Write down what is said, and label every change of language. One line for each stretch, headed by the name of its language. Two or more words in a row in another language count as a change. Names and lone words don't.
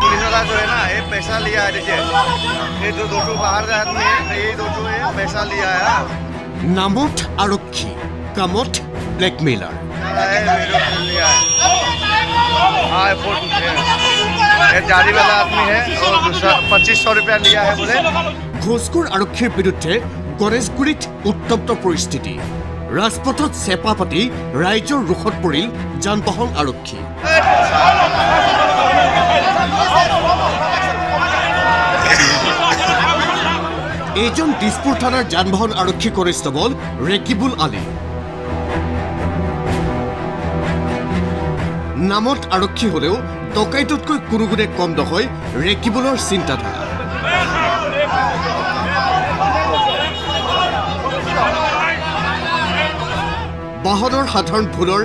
Hindi: वाला जो है ना ये पैसा लिया है देखिए ये जो दो बाहर का आदमी है ये दो पैसा लिया है
Assamese: নামত আৰক্ষী কামত ব্লেকমেইলাৰ
Hindi: लिया है हाँ ये जारी वाला आदमी है और दूसरा 2500 रुपया लिया है बोले
Assamese: ঘোচখোৰ আৰক্ষীৰ বিৰুদ্ধে গণেশগুৰিত উত্তপ্ত পৰিস্থিতি ৰাজপথত চেপা পাতি ৰাইজৰ ৰুখত পৰিল যান বাহন আৰক্ষী এইজন দিছপুৰ থানাৰ যান বাহন আৰক্ষী কনিষ্টবল ৰেকিবুল আলী নামত আৰক্ষী হলেও ডকাইততকৈ কোনো গুণে কম নহয় ৰেকিবুলৰ চিন্তাধাৰা বাহনৰ সাধাৰণ ভুলৰ